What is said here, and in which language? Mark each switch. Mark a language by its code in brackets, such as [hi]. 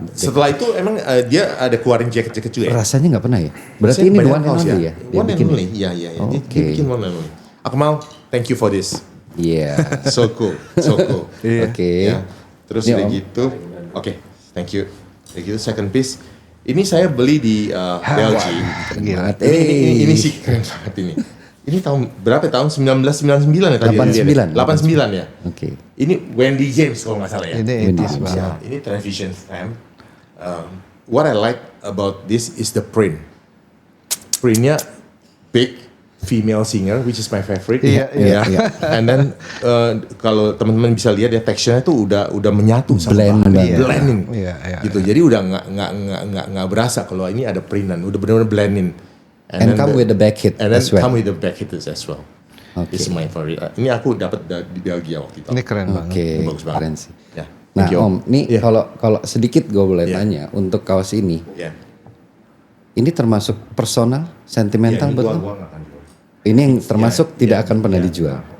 [id] Setelah itu emang dia ada keluarin jaket-jaket juga ya? Rasanya nggak pernah ya? Berarti ini [en] one and only [id] ya? [en] One and only, [id] iya. Dia bikin one and only. [en] Akmal, thank you for this. [id] Iya. [en] So cool. [id] Oke. Ya. Terus udah gitu. Oke, [en] thank you. Second piece. [id] Ini saya beli di Belgium. Ini sih keren banget ini. Ini tahun berapa? Tahun 1999 ya tadi. 89 ya. Oke. Ini Wendy James kalau nggak salah ya. Ini Ini television stamp. [en] What I like about this is the print. Printnya big. Female singer, which is my favorite. [id] Iya. And then kalau teman-teman bisa lihat ya teksturnya tuh udah menyatu sama blending. Gitu. Jadi udah nggak berasa kalau ini ada printan, udah benar-benar blending. [en] And come with the back hit as well. Come with the back hit as well. This is my favorite. [id] Ini aku dapat di Belgia waktu itu. Ini keren banget. Bagus banget. Keren sih. Ya. Nah Om, nih kalau sedikit gue boleh tanya untuk kaos ini, ini termasuk personal, sentimental betul? Ini yang termasuk tidak akan pernah dijual.